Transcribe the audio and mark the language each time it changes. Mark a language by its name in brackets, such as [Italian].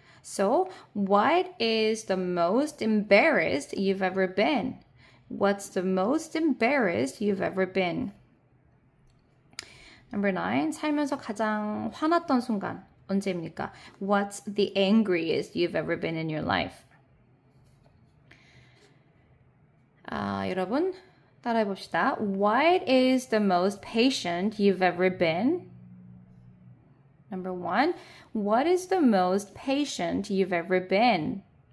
[English] So, what is the most embarrassed you've ever been? What's the most embarrassed you've ever been? Number 9, [Korean] 살면서 가장 화났던 순간 언제입니까? [English] What's the angriest you've ever been in your life? [Korean] 여러분 따라해 봅시다. [English] What is the most patient you've ever been? Number 1, what is the most patient you've ever been?